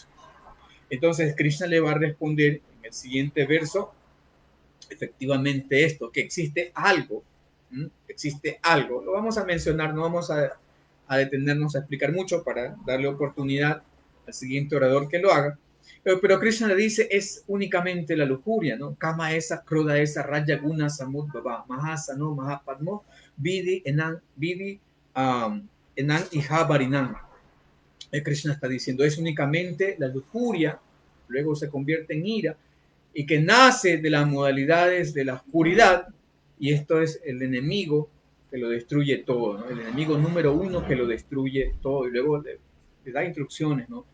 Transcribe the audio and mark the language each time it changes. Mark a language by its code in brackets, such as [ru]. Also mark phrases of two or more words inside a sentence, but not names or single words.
[es] Entonces Krishna le va a responder en el siguiente verso, efectivamente esto, que existe algo, lo vamos a mencionar, no vamos a detenernos a explicar mucho para darle oportunidad al siguiente orador que lo haga, pero Krishna le dice, es únicamente la lujuria, ¿no? [sa] Kama esa, krodha esa, raya guna samudbhava, mahasano, mahapadmo, vidi, enan y habarinan. [es] Krishna está diciendo, es únicamente la lujuria, luego se convierte en ira, y que nace de las modalidades de la oscuridad, y esto es el enemigo que lo destruye todo, ¿no? El enemigo número uno que lo destruye todo, y luego le da instrucciones, ¿no?